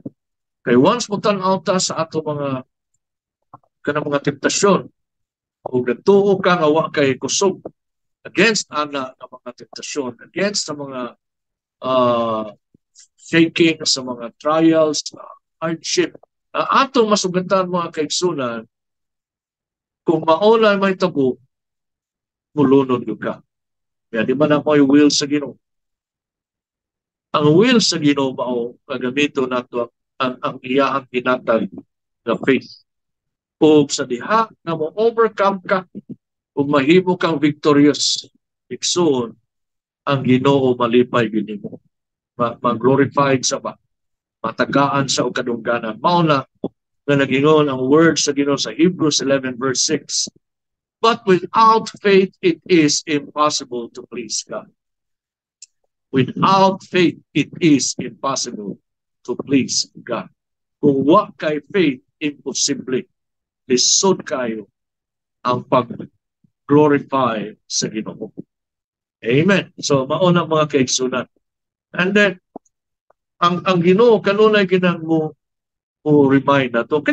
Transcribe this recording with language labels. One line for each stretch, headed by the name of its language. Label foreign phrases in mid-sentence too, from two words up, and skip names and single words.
Cebuano: Kay once mo tan-aw ta sa ato mga kanang mga tentasyon, ug nagtuo ka nga wa kay kusog against ana nga mga tentasyon, against sa mga shaking, sa mga trials, hardship, atong masugatan mga kaigsunan, kung maulay may tabo, mulunod yung ka. Kaya di man ako yung will sa Ginoo. Ang will sa Ginoo mao kagamito nato ang iyahang ginatag na faith. O sa diha na mo overcome ka ug mahimo kang victorious, iksoon ang Ginoo malipay gid mo. Mag-glorified sa ba, matagaan sa og kadungganan. Mao na nga nagingon ang words sa Ginoo sa Hebrews 11 verse 6.
English: But without faith, it is impossible to please God. Without faith, it is impossible to please God.
Cebuano: Kung wa kay faith, imposible. Lisod kayo ang pag-glorify sa Ginoo. Amen. So, mauna mga kaigsunan. And then, ang Ginoo kanunay ginang mo remind na to.